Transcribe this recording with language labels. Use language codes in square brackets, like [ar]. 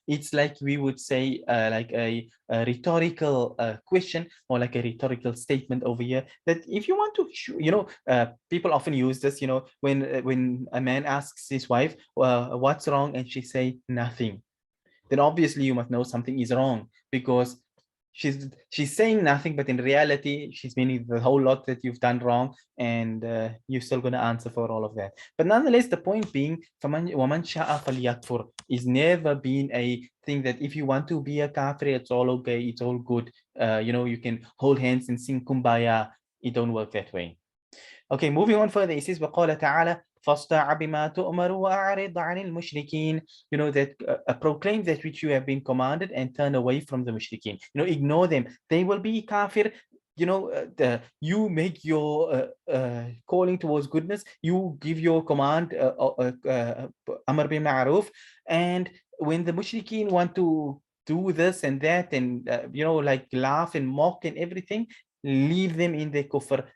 [en] It's like we would say, like a rhetorical question, or like a rhetorical statement over here, that if you want to, you know, people often use this, you know, when a man asks his wife, what's wrong, and she say nothing, then obviously you must know something is wrong, because she's saying nothing, but in reality she's meaning the whole lot that you've done wrong, and you're still going to answer for all of that. But nonetheless, the point being, [ar] وَمَنْ شَاءَ فَلْيَكْفُرْ [en] is never been a thing that if you want to be a kafir, it's all okay, it's all good, you know, you can hold hands and sing kumbaya. It don't work that way. Okay, moving on further, it says, [ar] وَقَالَ تَعَالَى فَاصْدَعْ بِمَا تُؤْمَرُ وَأَعْرِضْ عَنِ الْمُشْرِكِينَ. [en] You know, that proclaim that which you have been commanded and turn away from the mushrikeen. You know, ignore them. They will be kafir. You know, you make your calling towards goodness. You give your command, amar bi ma'ruf, and when the mushrikeen want to do this and that, and you know, like laugh and mock and everything, leave them in their kufr.